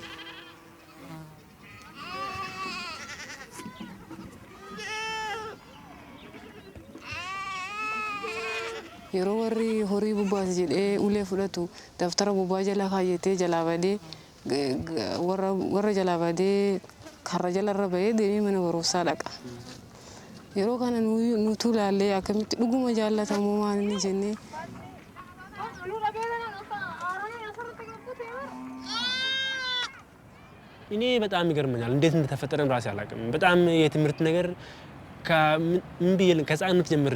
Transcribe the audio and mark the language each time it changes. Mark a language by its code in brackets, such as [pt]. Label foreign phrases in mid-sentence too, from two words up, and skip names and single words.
[om] Yeroo warri horii bubbaas jedhee ulee fudhatu daftara bubbaa jala kaayyatee jalaa badee warra jalaa badee karra jalarra bahee deemee mana barumsaa dhaqa. Yeroo kana nutu ilaallee akkamitti dhuguma jaallatamoo maal inni jennee [am] እኔ በጣም ይገርመኛል እንዴት እንደተፈጠረም ራሴ አላውቅም በጣም የትምህርት ነገር ከህፃንነት ጀምሬ